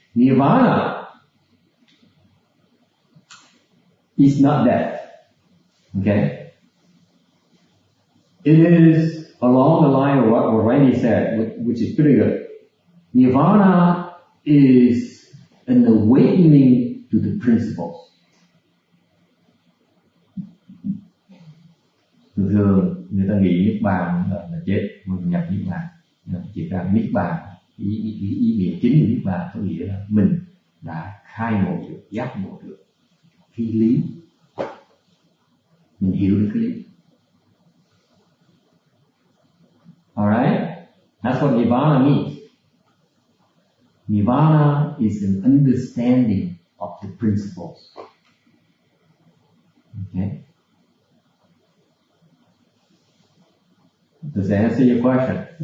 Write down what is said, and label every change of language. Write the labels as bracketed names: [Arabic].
[English] Nirvana is not death. Okay? It is along the line of what Randy said, which is pretty good. Nirvana is an awakening to the principles. [Vietnamese] Thường người ta nghĩ Niết Bàn là chết, mình nhập Niết Bàn. Chỉ ra Niết Bàn, ý nghĩa chính của Niết Bàn có nghĩa là mình đã khai ngộ được, giác ngộ được cái lý, mình hiểu được cái lý. [English] Alright? That's what Nirvana means. Nirvana is an understanding of the principles. Okay? Does that answer your question?